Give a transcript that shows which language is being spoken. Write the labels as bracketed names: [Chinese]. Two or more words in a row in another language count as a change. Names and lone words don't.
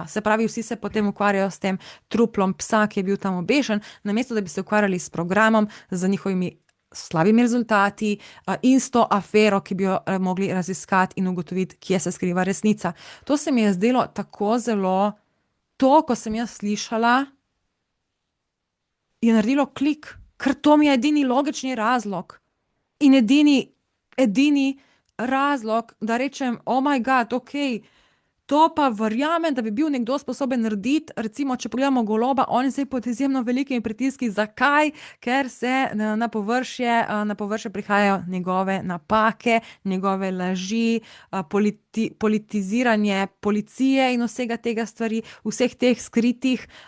[Slovenian] Se pravi, vsi se potem ukvarjajo s tem truplom psa, ki je bil tam obešen, namesto da bi se ukvarjali s programom, z njihovimi slabimi rezultati in s to afero, ki bi jo mogli raziskati in ugotoviti, kje se skriva resnica. To se mi je zdelo tako zelo, to, ko sem jaz slišala, je naredilo klik, ker to mi je edini logični razlog. In edini razlog, da rečem, [English] oh my god, [Slovenian] ok, to pa verjamem, da bi bil nekdo sposoben narediti, recimo, če pogledamo Goloba, on je zdaj pod izjemno velikimi pritiski. Zakaj? Ker se na površje prihajajo njegove napake, njegove laži, politiziranje policije in vsega tega stvari, vseh teh skritih